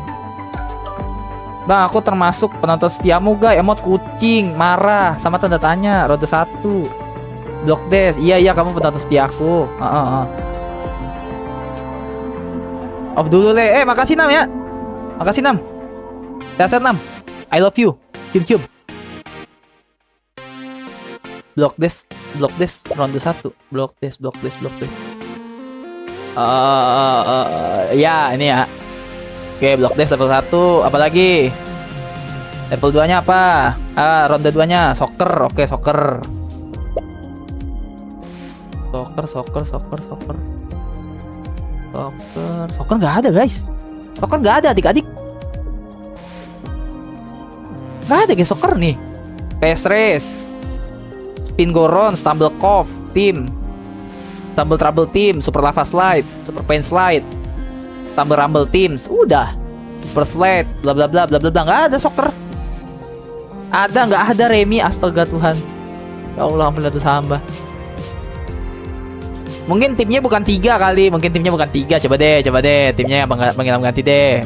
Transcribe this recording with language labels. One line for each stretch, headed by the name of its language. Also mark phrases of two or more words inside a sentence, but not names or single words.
Indonesian: Bang, aku termasuk penonton setiamu gak? Emot kucing, marah, sama tanda tanya, roda 1. Block Dash, iya kamu penonton setiaku. Off dulu le. Makasih Nam ya. Makasih Nam. Sehat Nam.
English: I love you.
Indonesian: Cium. Block Dash, ronde 1. Block Dash. Ya ini ya. Oke, Block Dash level 1. Apalagi? Level 2 nya apa? Ronde 2 nya soccer. Oke, soccer. Soccer nggak ada guys. Soccer nggak ada adik-adik. Nggak ada guys soccer nih. PS Race, Spin Goron, Stumble Cove, Team, Stumble Trouble Team, Super Lava Slide, Super Pain Slide, Stumble Rumble Teams, udah. Super Slide, bla bla bla. Nggak ada soccer. Nggak ada Remi, astaga Tuhan. Ya Allah, ampun dosa hamba. Mungkin timnya bukan 3 kali. Coba deh. Timnya yang ganti deh.